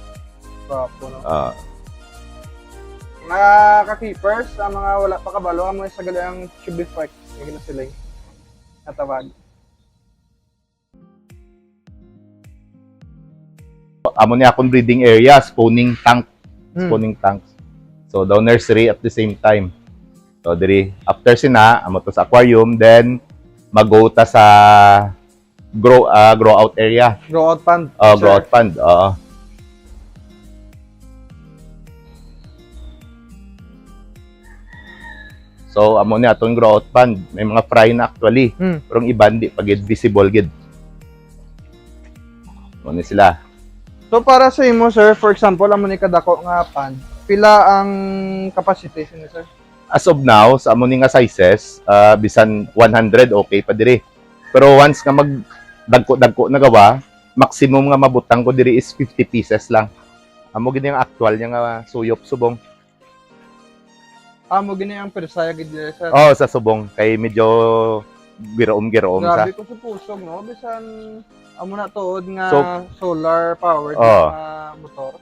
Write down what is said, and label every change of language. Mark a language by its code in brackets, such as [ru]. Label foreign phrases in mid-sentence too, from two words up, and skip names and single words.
[hil] Gwapo, no? Ah, Mga ka-keepers, ang mga wala pa kabalo, ang mga sagali ang [en] tube effect. [hil] Yung na sila yung natawag. amo ni akong breeding area, [en] spawning tanks. [hil] So daw nursery [en] at the same time. [hil] So diri after sina amo to sa aquarium, then mag-go ta sa [en] grow out area. Grow out pond. Grow out pond. [hil] Oo. So amo ni atong [en] grow out pond, [hil] may mga fry na actually. Pero ang iban di pagid visible gid. Mo ni sila. So para sa imo sir, [en] for example, [hil] amo ni kadako nga pond, pila ang capacity ni sir? [en] As of now, [hil] sa amo ni nga sizes, bisan 100 okay pa diri. Pero once nga mag dagko na gawa, maximum nga mabutang ko diri is 50 pieces lang. Amo gid yung actual niya nga suyop subong. Amo gini ang persaya gid diri sir. Oh, sa subong kay medyo giroom sa. Grabe ko sa pusog, no? Bisan amo na tuod nga So- [en] solar powered Oh. [hil] nga motor.